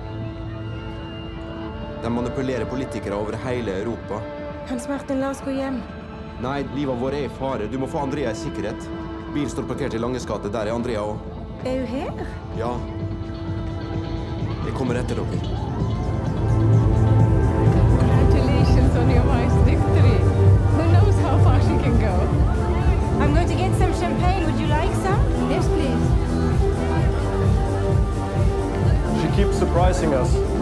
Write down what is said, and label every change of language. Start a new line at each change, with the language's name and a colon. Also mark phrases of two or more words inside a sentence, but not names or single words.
Norwegian: De manipulerer politikere over hele Europa. Hans Martin, la oss gå hjem. Nei, livet vårt er i fare. Du må få Andrea i sikkerhet. Bilen står parkert i Langes gate. Der er Andrea også. Er hun her? Ja. Jeg kommer etter dere.
English: Congratulations on your wife's victory. Who knows how far she can go? I'm going to get some champagne. Would you like some? Yes, please. She keeps surprising us.